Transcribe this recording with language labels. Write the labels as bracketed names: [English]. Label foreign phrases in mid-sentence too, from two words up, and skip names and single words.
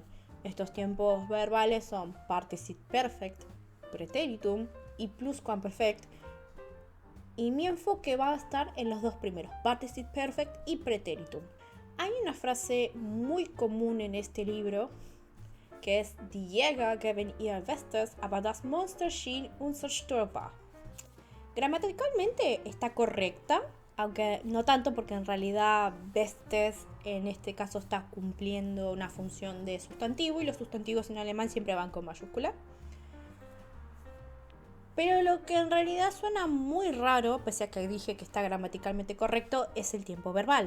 [Spanish] Estos tiempos verbales son Participe Perfect, Preteritum y Pluscuamperfect. Y mi enfoque va a estar en los dos primeros, Participe Perfect y Preteritum. Hay una frase muy común en este libro que es [German] Die Jäger geben ihr Bestes, aber das Monster schien unzerstörbar. [Spanish] Gramaticalmente está correcta, aunque no tanto porque en realidad Bestes en este caso está cumpliendo una función de sustantivo y los sustantivos en alemán siempre van con mayúscula. Pero lo que en realidad suena muy raro, pese a que dije que está gramaticalmente correcto, es el tiempo verbal.